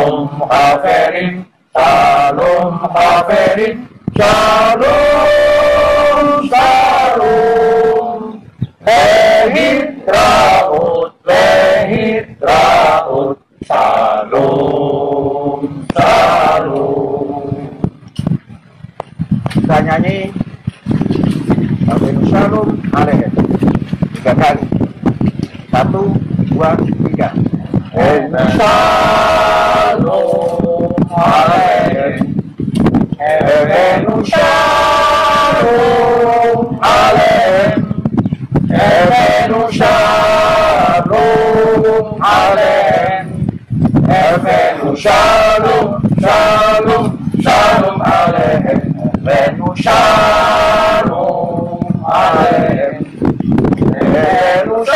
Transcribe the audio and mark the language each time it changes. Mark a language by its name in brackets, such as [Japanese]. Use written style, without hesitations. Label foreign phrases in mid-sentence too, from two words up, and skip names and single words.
[Hebrew] שלום חברים, שלום חברים, שלום, שלום. להתראות, להתראות, שלום, שלום. [Indonesian] Kita nyanyi Haverim Shalom Aleichem 3 kali. 1, 2, 3. [Hebrew] שלום עליכם, הבאנו שלום עליכם, הבאנו שלום עליכם, הבאנו שלום, שלום, שלום עליכם, הבאנו שלום עליכם, הבאנו